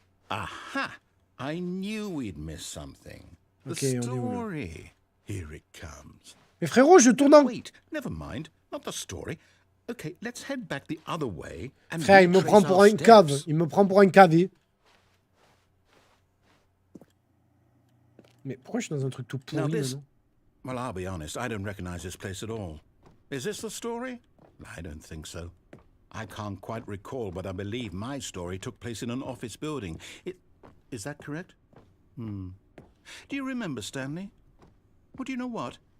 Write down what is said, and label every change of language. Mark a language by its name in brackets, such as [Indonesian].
[English] Aha! I knew we'd miss something. The story. Here it comes. [French] Mais frérot, je tourne en... [English] Wait, never mind. Not the story. Okay, let's head back the other way and [French] frère, il me prend pour une cave. Il me prend pour un cavé. Mais pourquoi je suis dans un truc tout pourri, maintenant? [English] Well, I'll be honest, I don't recognize this place at all. Is this the story? I don't think so. I can't quite recall, but I believe my story took place in an office building. Is that correct? Do you remember, Stanley? Well, do you know what?